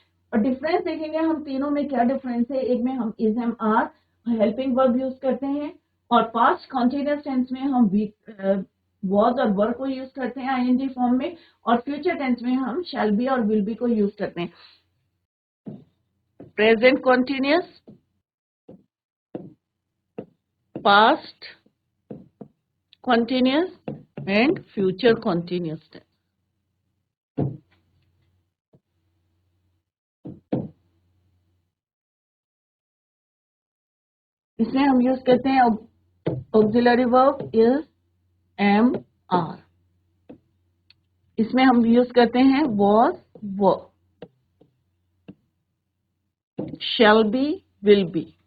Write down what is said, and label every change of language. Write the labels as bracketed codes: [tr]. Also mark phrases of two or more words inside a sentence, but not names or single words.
[hi] और डिफरेंस देखेंगे हम तीनों में क्या डिफरेंस है. एक में हम [en] is am are helping verb [hi] यूज करते हैं, और [en] past continuous tense [hi] में हम वॉज और वर को यूज करते हैं [en] ing form [hi] में, और [en] future tense [hi] में हम [en] shall be [hi] और [en] will be [hi] को यूज करते हैं. [en] present continuous, past continuous and future continuous tense. [hi] इसमें हम यूज करते हैं [en] auxiliary verb is am are. [hi] इसमें हम यूज करते हैं [en] was were, shall be, will be.